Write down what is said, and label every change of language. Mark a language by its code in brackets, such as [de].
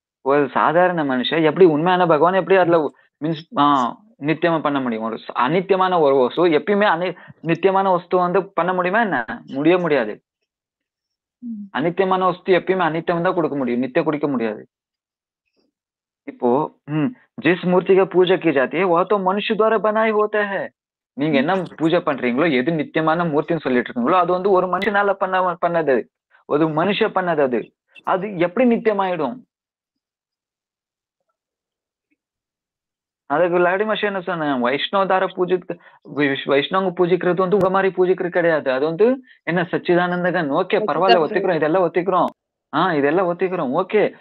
[ta] ஒரு சாதாரண மனுஷன் எப்படி உண்மையான பகவான் எப்படி அதுல மீன்ஸ் நித்தியமா பண்ண முடியும்? ஒரு அநித்தியமான ஒரு வஸ்து எப்பயுமே நித்தியமான வஸ்து வந்து பண்ண முடியுமா என்ன? முடியாது. அநித்தியமான வஸ்து எப்பயுமே அநித்தியம் தான் கொடுக்க முடியும், நித்தியம் குடிக்க முடியாது. [hi] இப்போ जिस मूर्ति का पूजा की जाती है वह तो मनुष्य द्वारा बनाई होता है. [ta] நீங்க என்ன பூஜை பண்றீங்களோ, எது நித்தியமான மூர்த்தின்னு சொல்லிட்டு இருக்கீங்களோ அது வந்து ஒரு மனுஷனால பண்ணது, ஒரு மனுஷன் பண்ணது. அது எப்படி நித்தியமாயிடும்? அதுக்கு லாடிமாஷ என்ன சொன்னேன்? வைஷ்ணவங்க பூஜிக்கிறது வந்து உங்க மாதிரி பூஜிக்கிறது கிடையாது. அது வந்து என்ன சச்சிதானந்தகன். ஓகே, பரவாயில்ல, ஒத்துக்கிறோம், இதெல்லாம் ஒத்துக்கிறோம். இதெல்லாம் ஒத்துக்கிறோம். ஓகே.